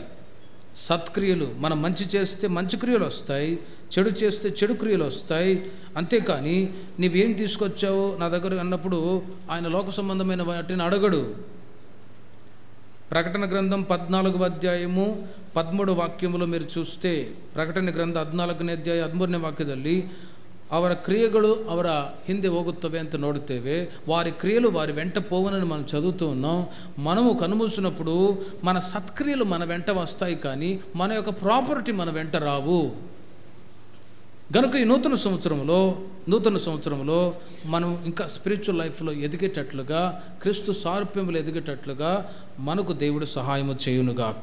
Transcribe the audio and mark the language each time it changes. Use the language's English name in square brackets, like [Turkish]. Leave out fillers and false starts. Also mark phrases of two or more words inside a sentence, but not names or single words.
[Telugu] సత్క్రియలు, మనం మంచి చేస్తే మంచి క్రియలు వస్తాయి, చెడు చేస్తే చెడు క్రియలు వస్తాయి. అంతేకాని నీవేం తీసుకొచ్చావు నా దగ్గర అన్నప్పుడు ఆయన లోక సంబంధమైన వాటిని అడగడు. ప్రకటన గ్రంథం 14వ అధ్యాయము 13వ ವಾಕ್ಯములో మీరు చూస్తే, ಪ್ರಕಟಣೆ ಗ್ರಂಥ 14ನೇ ಅಧ್ಯಾಯ 13ನೇ ವಾಕ್ಯದಲ್ಲಿ ಅವರ ಕ್ರಿಯೆಗಳು ಅವರ ಹಿಂದೆ ಹೋಗುತ್ತವೆ ಅಂತ ನೋಡುತ್ತೇವೆ. వారి క్రియలు వారి వెంట పోవనని మనం చదువుతూ ఉన్నాం. మనము కనుమూసినప్పుడు మన సత్క్రియలు మన వెంట వస్తాయి, కానీ మన యొక్క ప్రాపర్టీ మన వెంట రావు. గనుక ఈ నూతన సంవత్సరంలో మనం ఇంకా [English] spiritual lifelo [Telugu] ఎదిగేటట్లుగా, క్రీస్తు సారూప్యములు ఎదిగేటట్లుగా మనకు దేవుడు సహాయము చేయునుగాక.